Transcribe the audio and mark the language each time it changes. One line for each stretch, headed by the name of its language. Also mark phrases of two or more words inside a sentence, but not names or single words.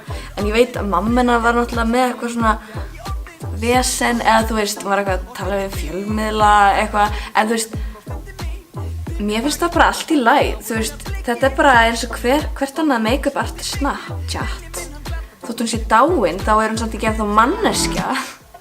Icelandic: En ég veit að mamma hennar var náttúrulega með eitthvað svona vesen eða hún var eitthvað að tala við fjölmiðla eitthvað, en mér finnst það bara allt í lagi, þetta er bara eins og hvert annað
English: make-up artist
Icelandic: Snapchat. Þótt hún sé dáin, þá er hún samt ekki ennþá manneskja.